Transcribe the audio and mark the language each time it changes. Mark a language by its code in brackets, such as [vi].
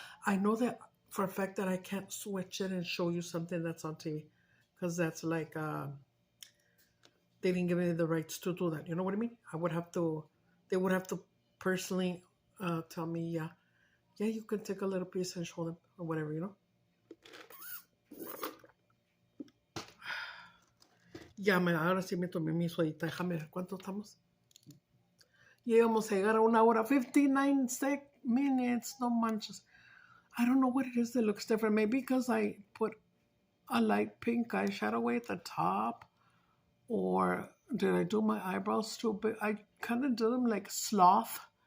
[en] I know that for a fact that I can't switch it and show you something that's on TV. Because that's like, they didn't give me the rights to do that. You know what I mean? They would have to personally tell me, yeah, you can take a little piece and show them or whatever, you know? [es] Ya, ahora sí me tomé mi suadita. Déjame ver cuánto estamos. Llegamos a llegar a 1 hora, 59 minutes. No manches. [en] I don't know what it is that looks different. Maybe because I put a light pink eyeshadow at the top. Or did I do my eyebrows too big? I kind of do them like sloth.